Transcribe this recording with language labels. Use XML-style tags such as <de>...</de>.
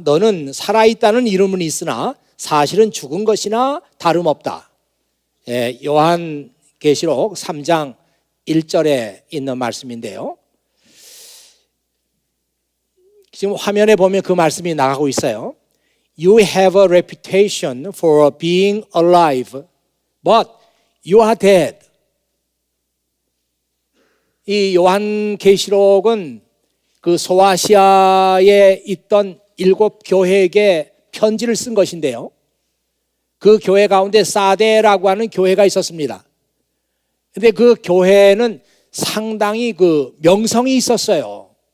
<ko>너는 살아있다는 이름은 있으나 사실은 죽은 것이나 다름없다. 요한계시록 3장 1절에 있는 말씀인데요. 지금 화면에 보면 그 말씀이 나가고 있어요.</ko> <en>You have a reputation for being alive, but you are dead.</en> <ko>이 요한계시록은 그 소아시아에 있던 7 교회에게 편지를 쓴 것인데요. 그 교회 가운데 사데라고 하는 교회가 있었습니다. 근데 그 교회는 상당히 그 명성이 있었어요.</ko>